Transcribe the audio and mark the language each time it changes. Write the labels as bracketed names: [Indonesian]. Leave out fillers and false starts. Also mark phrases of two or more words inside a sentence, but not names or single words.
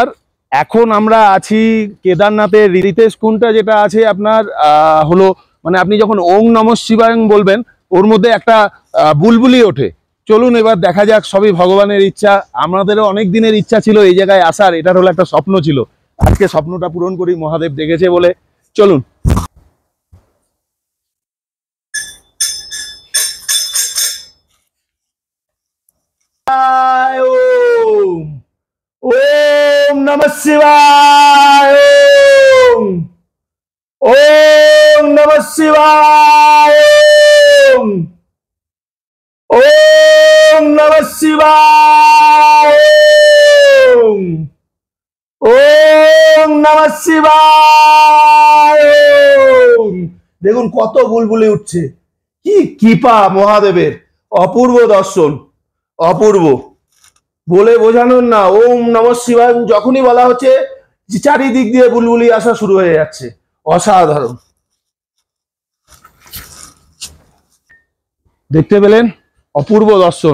[Bangla] এখন আমরা আছি কেদারনাথের ঋষিকেশ কুণ্ডটা, যেটা আছে আপনার হলো মানে আপনি যখন [Sanskrit] ওং নমঃ শিবায়ং [Bangla] বলবেন ওর মধ্যে একটা বুলবুলি ওঠে। চলুন এবার দেখা যাক, সবই ভগবানের ইচ্ছা। আমাদেরও অনেক দিনের ইচ্ছা ছিল এই জায়গায় আসার, এটার হলো একটা স্বপ্ন ছিল। আজকে স্বপ্নটা পূরণ করি, মহাদেব ডেকেছে বলে। [Sanskrit] চলুন। ওম ওম নমঃ শিবায়। ওম ওম নমঃ শিবায়। ওম ওম নমঃ শিবায়। ওম ওম নমঃ শিবায়। ওম। [Bangla] দেখুন কত বুলবুলি উঠছে, কি কৃপা মহাদেবের, অপূর্ব দর্শন, অপূর্ব, বলে বোঝানোর না। [Sanskrit] ওম নমঃ শিবায় [Bangla] যখনই বলা হচ্ছে চারিদিক দিয়ে বুলবুলি আসা শুরু হয়ে যাচ্ছে, অসাধারণ। দেখতে পেলেন, অপূর্ব দর্শন।